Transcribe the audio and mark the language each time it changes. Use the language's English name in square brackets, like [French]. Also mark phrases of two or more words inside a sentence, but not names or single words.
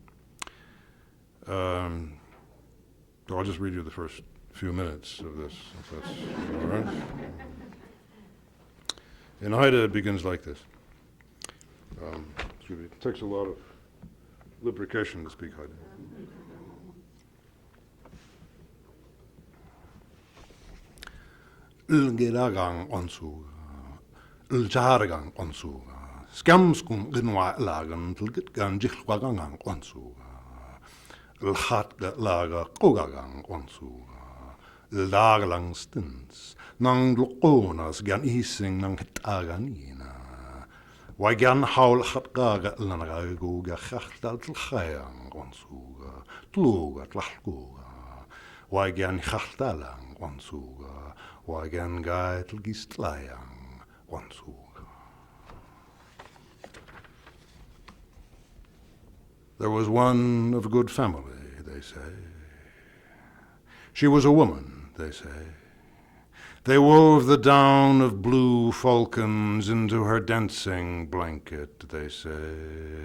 [English] So I'll just read you the first few minutes of this, if that's all right. In Haida, it begins like this. It takes a lot of lubrication to speak Haida. [Haida] Ulgiragang onsu, ulcharagang onsu, skamskun ginwa lagan tulgitgan jilwagang onsu, ulhatga laga kogagang onsu, ulaglang stins, nang lukonas gan ising nang hitaganina. Why gan haul hatgaga lanagaguga chachtal tlchayang onsuga, tluga tlachguga. Why gan chachtalang onsuga, why gan gai tlgistlayang onsuga. [English] There was one of good family, they say. She was a woman, they say. They wove the down of blue falcons into her dancing blanket, they say.